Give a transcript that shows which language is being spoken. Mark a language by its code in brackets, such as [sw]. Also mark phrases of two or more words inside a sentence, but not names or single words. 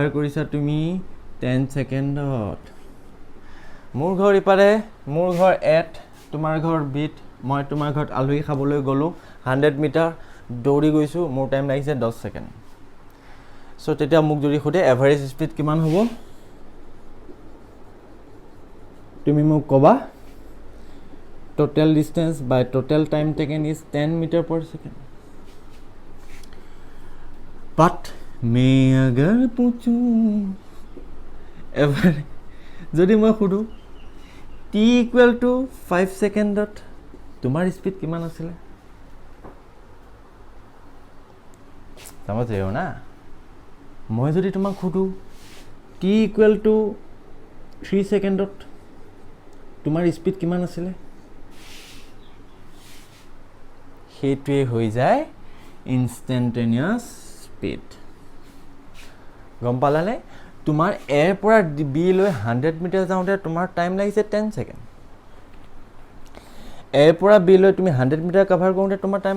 [as] কৰিছা তুমি 10 ছেকেণ্ডত মোৰ ঘৰ ইপাৰে মোৰ ঘৰ এট তোমাৰ ঘৰ বিট মই তোমাৰ ঘৰত আলহী খাবলৈ গ'লোঁ 100 মিটাৰ দৌৰি গৈছোঁ মোৰ টাইম লাগিছে 10 ছেকেণ্ড চ' তেতিয়া মোক যদি সোধে [en] average speed [as] কিমান হ'ব তুমি মোক ক'বা [en] total distance by total time taken is 10 meter per second [as] but [hi] मैं अगर पूछूं [as] ever যদি মই সুধো [en] t equal to [as] 5 সেকেন্ডত তোমাৰ স্পীড কিমান আছিল [hi] समझ रहे हो ना [as] মই যদি তোমাক সুধো [en] t equal to [as] 3 সেকেন্ডত তোমাৰ স্পীড কিমান আছিল সেইটোৱে হৈ যায় [en] instantaneous speed [as] গম পালানে তোমাৰ এৰ পৰা বি লৈ 100 মিটাৰ যাওঁতে তোমাৰ টাইম লাগিছে 10 ছেকেণ্ড এৰ পৰা বি লৈ তুমি 100 মিটাৰ কভাৰ কৰোঁতে তোমাৰ টাইম